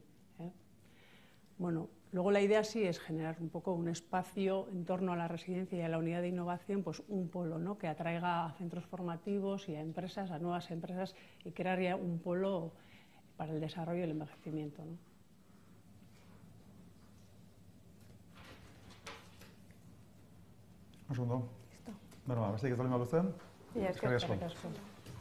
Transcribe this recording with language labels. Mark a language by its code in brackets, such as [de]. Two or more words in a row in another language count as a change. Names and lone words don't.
[es] Bueno, luego la idea sí es generar un poco un espacio en torno a la residencia y a la unidad de innovación, pues un polo, ¿no? Que atraiga a centros formativos y a empresas, a nuevas empresas y crear ya un polo para el desarrollo y el envejecimiento, ¿no? Un segundo. Listo. [eu] Bueno, besterik ez baldin baduzue. Ja, eskerrik asko.